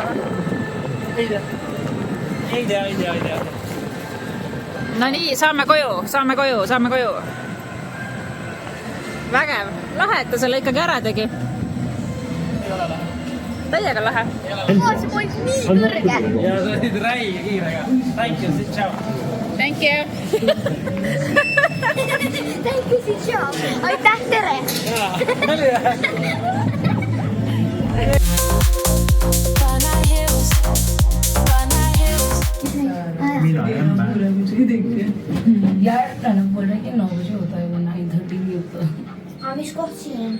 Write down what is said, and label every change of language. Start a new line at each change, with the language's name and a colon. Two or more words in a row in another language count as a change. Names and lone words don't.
Estonian: Ei tea. No nii, saame koju. Vägev. Lahe, et ta selle ikkagi ära tegi. Ei ole lahe. Täiega lahe. see polnud nii kõrge. Ja sa olid räige kiirega.
English: Thank you, sit ciao. Thank you. Thank you, sit job.
Estonian: Aitäh, tere. Oli jah. Bana Hills. Bana Hills. Mina jämme. aga mis koht siin on?